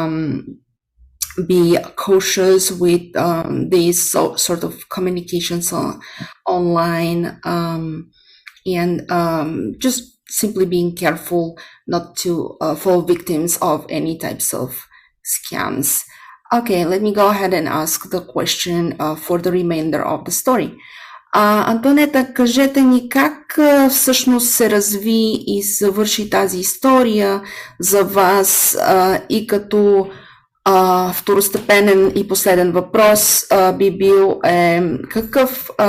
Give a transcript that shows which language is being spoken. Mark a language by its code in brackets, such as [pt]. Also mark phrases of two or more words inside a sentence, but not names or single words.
[en] be cautious with these sort of communications online, and just simply being careful not to fall victims of any types of scams. Okay, let me go ahead and ask the question for the remainder of the story. [bg] Антонета, кажете ни как всъщност се разви и завърши тази история за вас и като второстепенен и последен въпрос би бил какъв